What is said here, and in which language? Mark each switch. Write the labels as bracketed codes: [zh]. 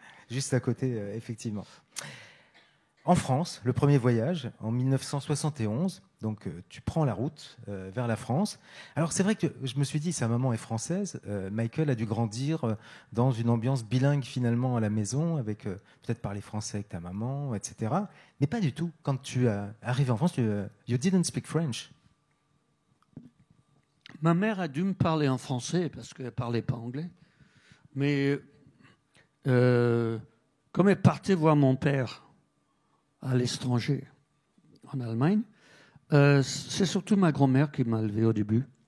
[fr] Juste à côté, effectivement. En France, le premier voyage, en 1971, donc tu prends la route vers la France. Alors c'est vrai que je me suis dit, sa maman est française, Michael a dû grandir dans une ambiance bilingue finalement à la maison, avec peut-être parler français avec ta maman, etc. Mais pas du tout. Quand tu arrives en France, [en] you didn't speak French. [fr] Ma mère a dû me parler en français parce qu'elle ne parlait pas anglais. Mais comme elle partait voir mon père à l'étranger, en Allemagne, c'est surtout ma grand-mère qui m'a élevé au début.